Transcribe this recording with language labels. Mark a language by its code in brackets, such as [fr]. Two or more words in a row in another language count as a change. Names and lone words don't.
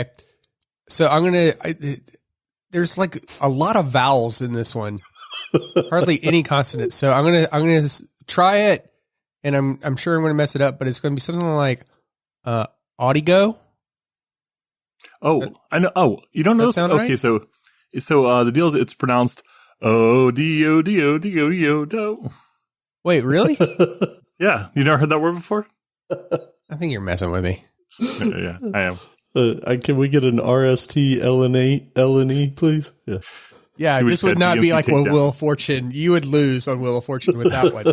[en] So I'm going to, there's like a lot of vowels in this one, hardly any consonants. So I'm going to try it, and I'm sure I'm going to mess it up, but it's going to be something like Audigo. Oh, I know. Oh, you don't know? Sound okay, right? so the deal is it's pronounced O-D-O-D-O-D-O-D-O. Wait, really? Yeah, you never heard that word before? I think you're messing with me. Yeah, I am. Can we get an RST LNE, please? Yeah. Yeah, this would not be like Wheel of Fortune. You would lose on Wheel of Fortune with that one.